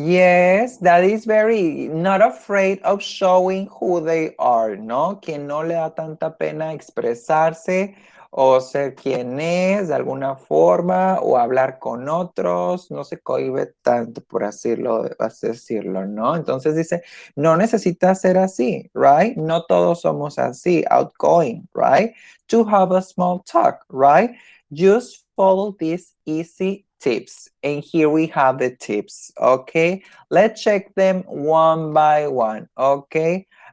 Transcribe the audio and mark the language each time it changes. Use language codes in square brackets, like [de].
[en] Yes, that is very not afraid of showing who they are, ¿no? [es] Quien no le da tanta pena expresarse o ser quien es de alguna forma o hablar con otros, no se cohíbe tanto por así decirlo, ¿no? Entonces dice, no necesitas ser así, right? No todos somos así, outgoing, right? [en] To have a small talk, right? Just follow these easy tips. And here we have the tips, okay? Let's check them one by one, okay?